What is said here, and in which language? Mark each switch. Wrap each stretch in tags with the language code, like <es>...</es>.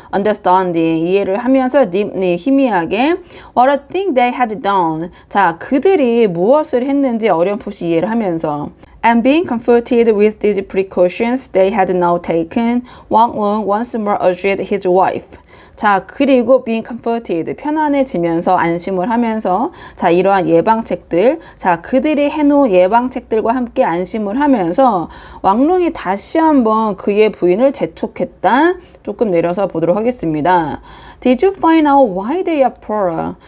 <en>Understanding</en> <ko>이해를 하면서</ko> <en>deeply</en> <ko>희미하게</ko> <en>what a thing they had done.</en> <ko>자, 그들이 무엇을 했는지 어렴풋이 이해를 하면서.</ko> <en>And being comforted with these precautions they had now taken, Wang Lung once more urged his wife.</en> <ko>자, 그리고</ko> <en>being comforted,</en> <ko>편안해지면서 안심을 하면서 자, 이러한 예방책들, 자, 그들이 해놓은 예방책들과 함께 안심을 하면서 왕롱이 다시 한번 그의 부인을 재촉했다. 조금 내려서 보도록 하겠습니다.</ko> <en>Did you find out why they are poorer?</en>